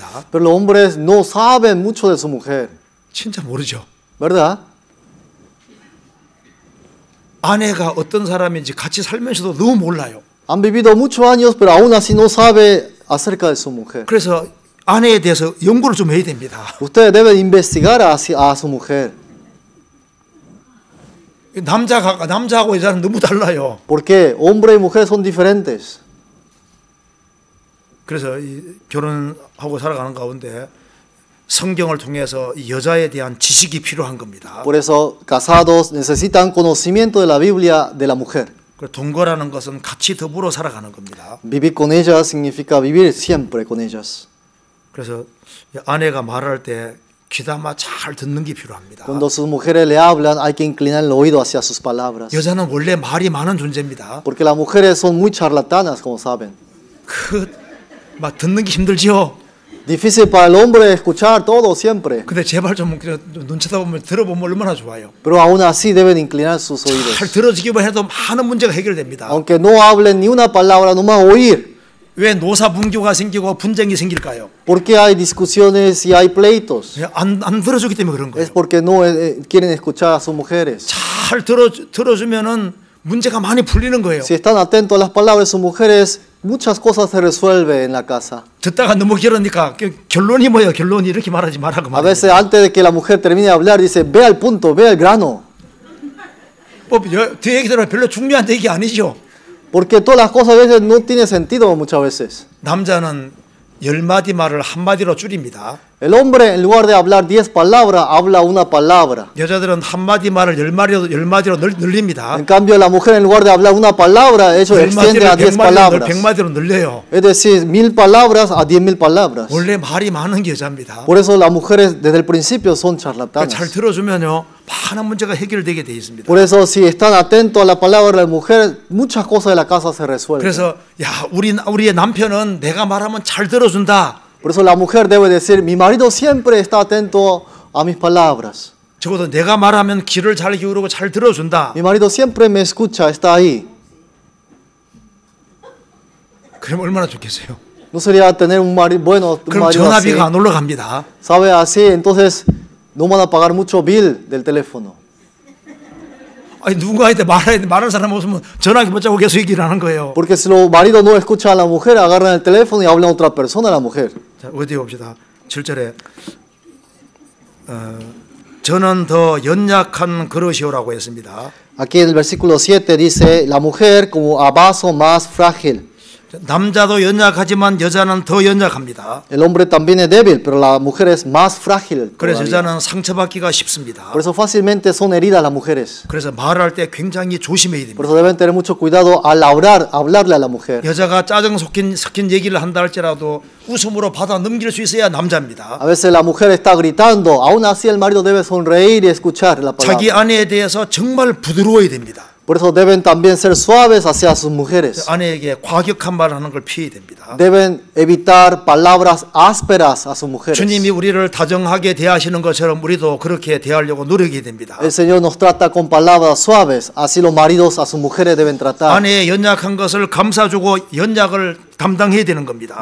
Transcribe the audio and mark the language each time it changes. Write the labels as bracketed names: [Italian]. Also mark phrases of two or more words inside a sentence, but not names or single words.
[Spanish] Pero los hombres no saben mucho de su mujer, [Korean] 진짜 모르죠. [Spanish] ¿verdad? [Korean] 아내가 어떤 사람인지 같이 살면서도 너무 몰라요. [Spanish] Han vivido muchos años, pero aún así no sabe acerca de su mujer. [Korean] 그래서 아내에 대해서 연구를 좀 해야 됩니다. [Spanish] Ustedes deben investigar a su mujer. [Korean] 남자하고 여자는 너무 달라요. [Spanish] Porque hombre y mujer son diferentes. [Korean] 그래서 이 결혼하고 살아가는 가운데 성경을 통해서 이 여자에 대한 지식이 필요한 겁니다. [Spanish] Por eso, casados necesitan conocimiento de la Biblia de la mujer. [Korean] 그 동거라는 것은 같이 더불어 살아가는 겁니다. [Spanish] Vivir con ellas significa vivir siempre con ellas. [Korean] 그래서 아내가 말할 때 귀담아 잘 듣는 게 필요합니다. [Spanish] Cuando sus mujeres le hablan, hay que inclinar el oído hacia sus palabras. [Korean] 여자는 원래 말이 많은 존재입니다. [Spanish] Porque las mujeres son muy charlatanas, como saben. [Korean] 막 듣는 게 힘들지요. [Spanish] Difícil para el hombre escuchar todo siempre. [Korean] 근데 제발 좀 눈 쳐다보면 들어보면 얼마나 좋아요. [Spanish] Pero aún así deben inclinar sus [Korean] 잘 [Spanish] oídos. [Korean] 들어주기만 해도 많은 문제가 해결됩니다. [Spanish] Aunque no hablen ni una palabra, nomás oír. [Korean] 왜 노사분교가 생기고 분쟁이 생길까요? [Spanish] ¿Por qué hay discusiones y hay pleitos? [Korean] 안 들어주기 때문에 그런 거예요. [Spanish] Es porque no quieren escuchar a sus mujeres. [Korean] 잘 들어주면은 문제가 많이 풀리는 거예요. [Spanish] Si están atentos a las palabras de sus mujeres, muchas cosas se resuelven en la casa. [Korean] 듣다가 너무 길으니까 결론이 뭐예요? 결론이 이렇게 말하지 말라고 [Spanish] A [Korean] 말해요. [Spanish] veces antes de que la mujer termine de hablar, dice, ve al punto, ve al grano. [Korean] 뒤 얘기들은 별로 중요한 얘기 아니죠. [Spanish] Porque todas las cosas a veces no tienen sentido muchas veces. [Korean] 남자는 10마디 말을 한마디로 줄입니다. [Spanish] El hombre, en lugar de hablar 10 palabras, habla una palabra. [Korean] 여자들은 한마디 말을 10마디로 늘립니다. [Spanish] En cambio, la mujer, en lugar de hablar una palabra, ellos extienden a 10 palabras. [Korean] 100마디로 늘려요. [Spanish] Es decir, 1000 palabras a 10,000 palabras. [Korean] 원래 말이 많은 게 여자입니다. [Spanish] Por eso las mujeres desde el principio son [Korean] 잘 [Spanish] charlatanas. [Korean] 들어주면요 많은 문제가 해결되게 돼 있습니다. [Spanish] Por eso, si están atentos a la palabra de la mujer, muchas cosas de la casa se resuelven. [Korean] 그래서 야 우리의 남편은 내가 말하면 잘 들어준다. [Spanish] Por eso la mujer debe decir, mi marido siempre está atento a mis palabras. [Korean] 적어도 내가 말하면 귀를 잘 기울이고 잘 들어준다. [Spanish] Mi marido siempre me escucha, está ahí. [Korean] 그럼 얼마나 좋겠어요. [Spanish] ¿No sería tener un marido bueno, un [Korean] 그럼 [Spanish] marido así? [Korean] 전화비가 안 올라갑니다. [Spanish] ¿Sabe así? Entonces no van a pagar mucho bill del teléfono. [Korean] 아니 누군가한테 말할 사람 없으면 전화기 못 잡고 계속 얘기를 하는 거예요. [Spanish] Porque si los maridos no escuchan a la mujer, agarran el teléfono y hablan a otra persona a la mujer. [Korean] 자, 어디 봅시다. 7절에 저는 더 연약한 그릇이오라고 했습니다. [Spanish] Aquí en el versículo 7 dice, la mujer como a vaso más frágil. [Korean] 남자도 연약하지만 여자는 더 연약합니다. [Spanish] El hombre también es débil, pero la mujer es más frágil. [Korean] 그래서 [Spanish] todavía. [Korean] 여자는 상처받기가 쉽습니다. [Spanish] Por eso fácilmente son heridas las mujeres. [Korean] 그래서 말할 때 굉장히 조심해야 [Spanish] Por [Korean] 됩니다. [Spanish] eso deben tener mucho cuidado al hablarle a la mujer. [Korean] 여자가 짜증 섞인 얘기를 한다 할지라도 웃음으로 받아 넘길 수 있어야 남자입니다. [Spanish] A veces la mujer está gritando, aún así el marido debe sonreír y escuchar la [Korean] 자기 [Spanish] palabra. [Korean] 아내에 대해서 정말 부드러워야 됩니다. [Spanish] Por eso deben también ser suaves hacia sus mujeres. [Korean] 아내에게 과격한 말 하는 걸 피해야 됩니다. [Spanish] Deben evitar palabras ásperas a sus mujeres. [Korean] 주님이 우리를 다정하게 대하시는 것처럼 우리도 그렇게 대하려고 노력해야 됩니다. [Spanish] El Señor nos trata con palabras suaves, así los maridos a sus mujeres deben tratar. [Korean] 아내의 연약한 것을 감싸주고 연약을 담당해야 되는 겁니다.